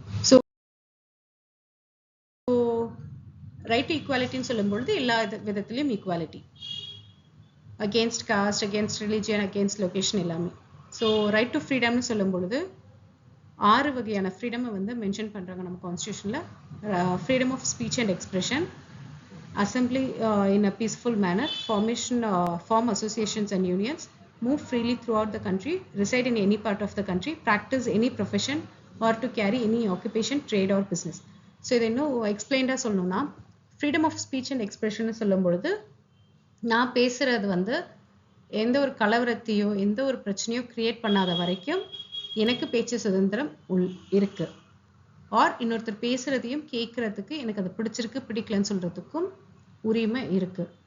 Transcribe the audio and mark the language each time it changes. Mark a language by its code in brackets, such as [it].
[ta] So right to ஈக்குவாலிட்டின்னு சொல்லும்பொழுது எல்லா விதத்துலையும் equality, against cost, against religion, against location எல்லாமே. ஸோ ரைட் டு ஃப்ரீடம்னு சொல்லும் பொழுது 6 வகையான ஃப்ரீடமை வந்து மென்ஷன் பண்ணுறாங்க நம்ம கான்ஸ்டியூஷனில். [en] Freedom of speech and expression, assembly in a peaceful manner, form associations and unions, move freely throughout the country, reside in any part of the country, practice any profession or to carry any occupation, trade or business. [ta] So இதை இன்னும் எக்ஸ்பிளைன்டாக சொல்லணும்னா, freedom of speech and expression சொல்லும் பொழுது நான் பேசுறது வந்து எந்த ஒரு கலவரத்தையோ எந்த ஒரு பிரச்சனையோ கிரியேட் பண்ணாத வரைக்கும் எனக்கு பேச்சு சுதந்திரம் இருக்கு. ஆர் இன்னொருத்தர் பேசுறதையும் கேட்கறதுக்கு எனக்கு அது பிடிச்சிருக்கு பிடிக்கலன்னு சொல்றதுக்கும் உரிமை இருக்கு.